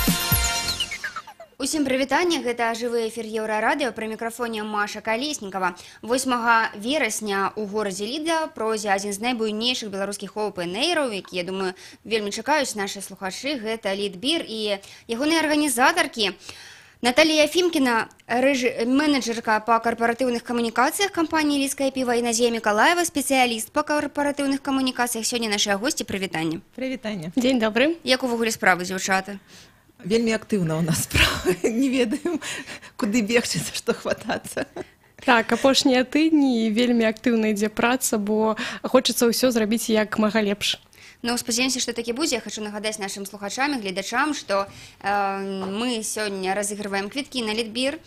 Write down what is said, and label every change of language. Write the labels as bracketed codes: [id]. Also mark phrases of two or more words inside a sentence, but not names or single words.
[be] Усім прывітанне, гэта жывы эфір Еўрарадыё, пры мікрафоне Маша Калеснікава. 8 верасня ў горадзе Ліда пройдзе адзін з найбуйнейшых беларускіх оўпэн-эйраў, які, я думаю, вельмі чакаюць нашы слухачы, гэта Лідбір і ягоныя арганізатаркі. [ru] Наталья Ефимкина, менеджерка по корпоративных коммуникациях компании «Лидское пиво», и Назия Миколаева, специалист по корпоративных коммуникациях. Сегодня наши гости. Привітання. [be] Привітання. [ru] День добрый. [be] Як увогуле справы, дзяўчаты? Вельмі актыўна у нас справа. Не ведаем, куды бегчы, за што хватацца. Так, апошнія тыдні вельмі актыўна ідзе праца, бо хочацца ўсё зрабіць як мага лепш. Ну, спадзяемся, што такі будзе. Я хочу нагадаць нашим слухачам і гледачам, што мы сёння разыгрываем квіткі на Лідбір.